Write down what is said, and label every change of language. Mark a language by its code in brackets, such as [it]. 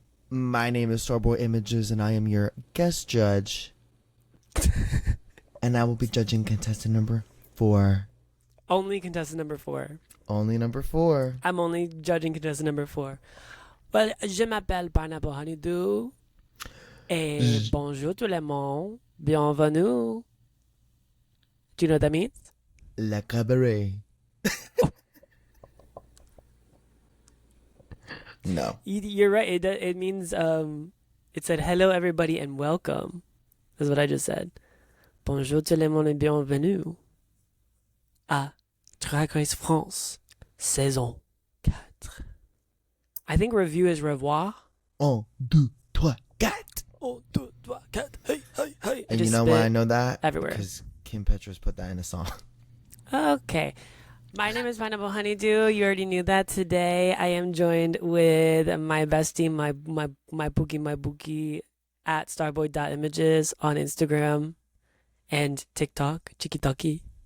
[en] My name is Starboy Images, and I am your guest judge. And I will be judging contestant number 4. Only contestant number 4. Only number 4. I'm only judging contestant number 4. Well, [fr] je m'appelle Pineapple Honeydew. Et bonjour tout le monde. Bienvenue. [en] Do you know what that means? [fr] Le cabaret. [en] No. You're right. It means, it said hello everybody and welcome. That's what I just said. [fr] Bonjour tout le monde et bienvenue à Drag Race France, saison 4. [en] I think review is revoir. 1, 2, 3, 4. 1, 2, 3, 4. Hey, hey, hey. And you know why I know that? Everywhere. Because Kim Petras put that in a song. Okay. My name is Pineapple Honeydew. You already knew that. Today I am joined with my bestie, my bookie, at starboy.images on Instagram and TikTok, Chikitaki.